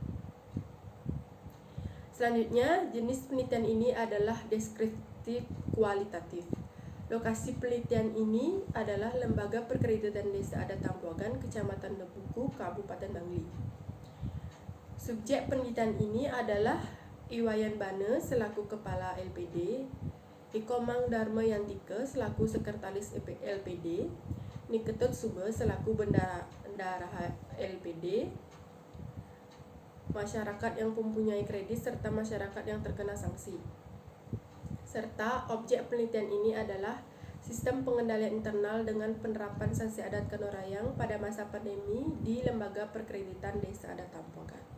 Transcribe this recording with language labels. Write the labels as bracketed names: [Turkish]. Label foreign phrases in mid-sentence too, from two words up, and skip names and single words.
[Indonesian] Selanjutnya, jenis penelitian ini adalah deskriptif kualitatif. Lokasi penelitian ini adalah Lembaga Perkreditan Desa Adat Tampuagan, Kecamatan Tembuku, Kabupaten Bangli. Subjek penelitian ini adalah Iwayan Bane selaku Kepala LPD, Ikomang Dharma Yantika selaku Sekretaris LPD, Niketut Sube selaku Bendahara LPD, masyarakat yang mempunyai kredit serta masyarakat yang terkena sanksi. Serta objek penelitian ini adalah sistem pengendalian internal dengan penerapan sanksi adat Kenorayang pada masa pandemi di Lembaga Perkreditan Desa Adat Tampuagan.